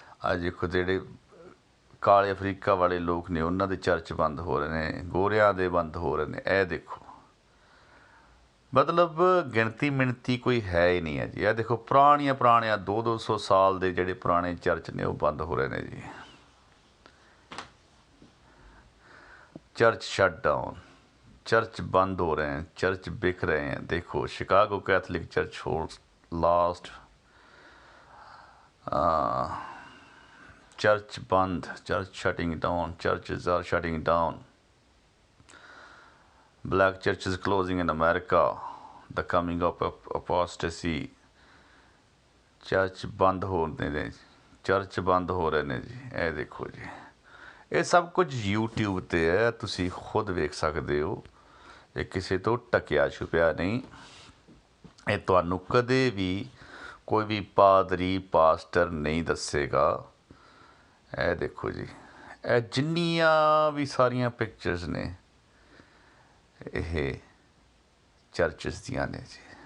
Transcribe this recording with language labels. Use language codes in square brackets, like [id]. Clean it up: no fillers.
[pa] ਅੱਜ ਦੇਖੋ ਜਿਹੜੇ ਕਾਲੇ ਅਫਰੀਕਾ ਵਾਲੇ ਲੋਕ ਨੇ ਉਹਨਾਂ ਦੇ ਚਰਚ ਬੰਦ ਹੋ ਰਹੇ ਨੇ, ਗੋਰਿਆਂ ਦੇ ਬੰਦ ਹੋ ਰਹੇ ਨੇ। ਇਹ ਦੇਖੋ ਮਤਲਬ ਗਿਣਤੀ ਮਿਣਤੀ ਕੋਈ ਹੈ ਹੀ ਨਹੀਂ ਹੈ ਜੀ। ਇਹ ਦੇਖੋ ਪੁਰਾਣੀਆਂ 200 ਸਾਲ ਦੇ ਜਿਹੜੇ ਪੁਰਾਣੇ ਚਰਚ ਨੇ ਉਹ ਬੰਦ ਹੋ ਰਹੇ ਨੇ ਜੀ। [hi] चर्च शट डाउन, चर्च बंद हो रहे हैं, चर्च बिक रहे हैं। देखो Chicago Catholic church holds last, church बंद, church shutting down, [en] churches are shutting down, black churches closing in America, the coming of apostasy। [hi] Church बंद हो रहे ने, चर्च बंद हो रहे ने जी। [pa] ਇਹ ਦੇਖੋ ਜੀ ਇਹ ਸਭ ਕੁਝ YouTube 'ਤੇ ਹੈ, ਤੁਸੀਂ ਖੁਦ ਵੇਖ ਸਕਦੇ ਹੋ। ਇਹ ਕਿਸੇ ਤੋਂ ਟਕਿਆ ਛੁਪਿਆ ਨਹੀਂ। ਇਹ ਤੁਹਾਨੂੰ ਕਦੇ ਵੀ ਕੋਈ ਵੀ ਪਾਦਰੀ ਪਾਸਟਰ ਨਹੀਂ ਦੱਸੇਗਾ। ਇਹ ਦੇਖੋ ਜੀ ਇਹ ਜਿੰਨੀਆਂ ਵੀ ਸਾਰੀਆਂ ਪਿਕਚਰਸ ਨੇ ਇਹ ਚਰਚਸ ਦੀਆਂ ਨੇ ਜੀ।